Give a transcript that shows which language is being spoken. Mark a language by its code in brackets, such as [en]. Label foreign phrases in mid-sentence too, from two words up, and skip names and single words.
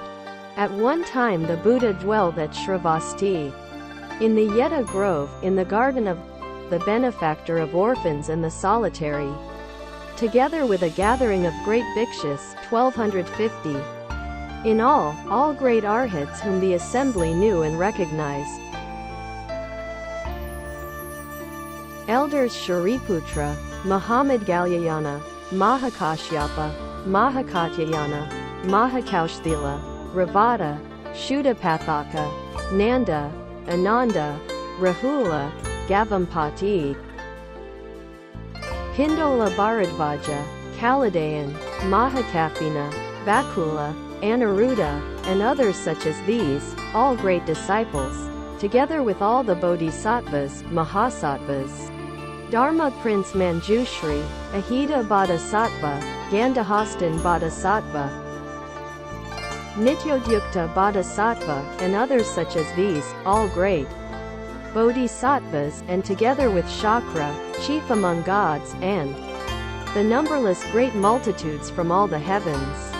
[en] At one time the Buddha dwelled at Shravasti, in the Yeta Grove, in the garden of the benefactor of orphans and the solitary, together with a gathering of great bhikshus, 1250. In all great arhats whom the assembly knew and recognized. Elders Shariputra, Mahamaudgalyayana, Mahakashyapa, Mahakatyayana, Mahakausthila, Ravada, Shuddhapathaka, Nanda, Ananda, Rahula, Gavampati, Pindola Bharadvaja, Kaladayan, Mahakapina, Bakula, Aniruddha, and others such as these, all great disciples, together with all the bodhisattvas, mahasattvas. Dharma Prince Manjushri, Ahita Bodhisattva, Gandhahastan Bodhisattva, Nityodyukta Bodhisattva, and others such as these, all great bodhisattvas, and together with Shakra, chief among gods, and the numberless great multitudes from all the heavens.